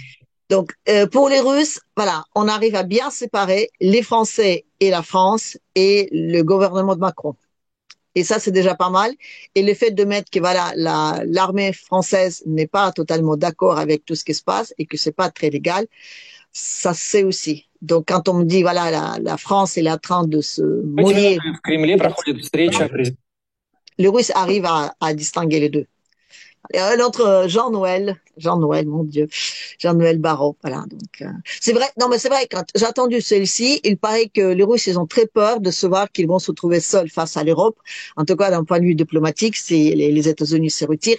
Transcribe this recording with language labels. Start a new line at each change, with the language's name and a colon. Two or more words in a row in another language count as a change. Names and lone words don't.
French: Donc pour les Russes, voilà, on arrive à bien séparer les Français et la France et le gouvernement de Macron. Et ça, c'est déjà pas mal. Et le fait de mettre que voilà, l'armée française n'est pas totalement d'accord avec tout ce qui se passe et que c'est pas très légal, ça c'est aussi. Donc, quand on me dit, voilà, la France est en train de se mouiller,
Russian: В Кремле проходит встреча президента.
French: les Russes arrivent à distinguer les deux. Et un autre, Jean-Noël, mon Dieu, Jean-Noël Barrot, voilà. Donc, c'est vrai, non, mais c'est vrai, quand j'ai entendu celle-ci, il paraît que les Russes, ils ont très peur de se voir qu'ils vont se retrouver seuls face à l'Europe. En tout cas, d'un point de vue diplomatique, si les États-Unis se retirent.